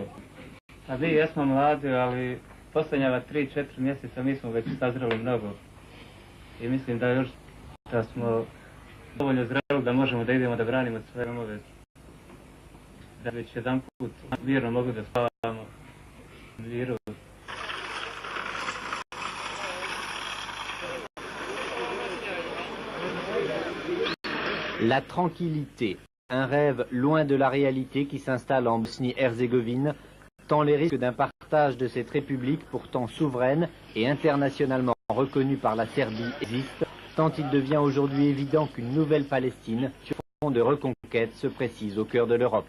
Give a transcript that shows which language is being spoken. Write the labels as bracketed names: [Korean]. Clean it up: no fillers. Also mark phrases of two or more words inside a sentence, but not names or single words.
[Bosnian] A mi jesmo mladi, ali posljednjava 3-4 mjeseca mi smo već sazreli mnogo. I mislim da još da smo dovoljno zreli da možemo da idemo da branimo svoje domove. Da već jedan put mirno mogu da spavamo miru. [French] La tranquillité, un rêve loin de la réalité qui s'installe en Bosnie-Herzégovine, tant les risques d'un partage de cette république pourtant souveraine et internationalement reconnue par la Serbie existent, tant il devient aujourd'hui évident qu'une nouvelle Palestine, sur fond de reconquête, se précise au cœur de l'Europe.